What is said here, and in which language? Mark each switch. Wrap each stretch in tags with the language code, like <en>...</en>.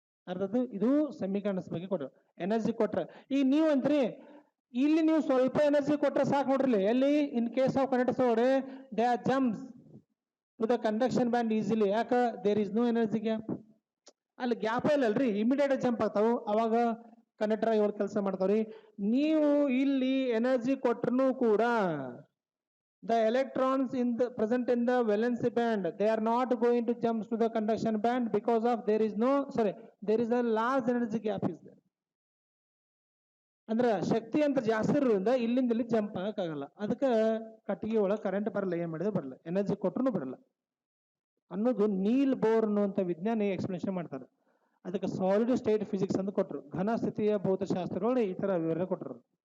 <kn>ಅರ್ಥದ್ದು. ಇದು semi conductors ಬಗ್ಗೆ ಕೊಟ್ರು. ಎನರ್ಜಿ ಕೊಟ್ರ ಈಗ ನೀವು ಅಂತ್ರಿ, ಇಲ್ಲಿ ನೀವು ಸ್ವಲ್ಪ ಎನರ್ಜಿ ಕೊಟ್ರೆ ಸಾಕು ನೋಡ್ರಿ.</kn> <en>ಎಲ್ಲಿ, in case of conductors ಒಳಗಡೆ they are jumps to the conduction band easily. ಯಾಕ, there is no energy gap.</en> <kn>ಅಲ್ಲಿ ಗ್ಯಾಪ್ ಇಲ್ಲಲ್ರಿ, ಇಮಿಡಿಯೇಟ್ ಜಂಪ್ ಆಗ್ತಾವು. ಅವಾಗ ಕಂಡಕ್ಟರ್ ಆಗಿ ಅವ್ರು ಕೆಲಸ ಮಾಡ್ತಾವ್ರಿ. ನೀವು ಇಲ್ಲಿ ಎನರ್ಜಿ ಕೊಟ್ರು ಕೂಡ</kn> <en>the electrons present in the valence band, they are not going to jump to the conduction band because of there is a large energy gap is there.</en> <kn>ಅಂದ್ರೆ ಶಕ್ತಿ ಅಂತ ಜಾಸ್ತಿ ಇರೋದ್ರಿಂದ ಇಲ್ಲಿಂದ ಇಲ್ಲಿ ಜಂಪ್ ಆಗಕ್ಕಾಗಲ್ಲ. ಅದಕ್ಕೆ ಕಟ್ಟಿಗೆ ಒಳಗೆ ಕರೆಂಟ್ ಬರಲ್ಲ, ಏನ್ ಮಾಡಿದ್ರೆ ಬರಲ್ಲ, ಎನರ್ಜಿ ಕೊಟ್ಟರು ಬರಲ್ಲ ಅನ್ನೋದು ನೀಲ್ ಬೋರ್ ಅನ್ನುವಂಥ ವಿಜ್ಞಾನಿ ಎಕ್ಸ್ಪ್ಲೇಷನ್ ಮಾಡ್ತಾರೆ. ಅದಕ್ಕೆ ಸಾಲಿಡ್ ಸ್ಟೇಟ್ ಫಿಸಿಕ್ಸ್ ಅಂತ ಕೊಟ್ಟರು. ಘನ ಸ್ಥಿತಿಯ ಭೌತಶಾಸ್ತ್ರಗಳು ಈ ತರ ವಿವರಣೆ ಕೊಟ್ಟರು.</kn>